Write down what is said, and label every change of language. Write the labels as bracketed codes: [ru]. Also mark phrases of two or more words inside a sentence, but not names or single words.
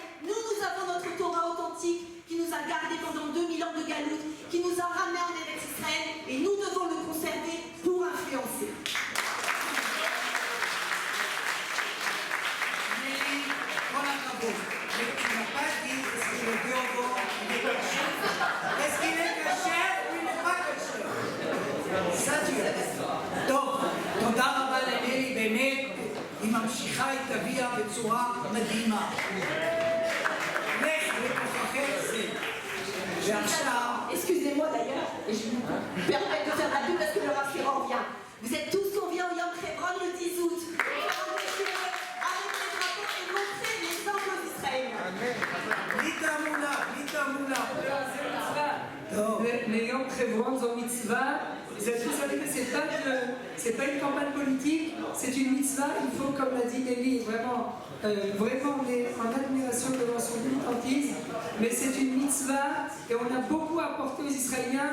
[fr] Nous avons notre Torah authentique qui nous a gardés pendant 2000 ans de galoute, qui nous a ramenés en Eretz Israël, et nous devons le conserver pour influencer. Tu n'as pas dit est-ce que le déodorant est caché? Est-ce qu'il est caché ou il n'est pas caché? Ça tu as dit. [he] טוב, תודה רבה לנלי, באמת, היא ממשיכה את אביה בצורה מדהימה. לך לכוחכם זה. ועכשיו... [fr] Excusez-moi d'ailleurs, et je me permets de faire la pub parce que le Rav vient. Vous êtes tous conviés au Yom Hebron le 10 août. Avec les drapeaux et montrer l'exemple d'Israël. [he] בלי תעמולה, בלי תעמולה. [fr] Les Yom Hebron sont mitzvah. Vous savez que c'est pas une campagne politique, c'est une mitzvah. Il faut, comme l'a dit Nelly, vraiment on est en admiration devant son militantisme, mais c'est une mitzvah et on a beaucoup apporté aux Israéliens.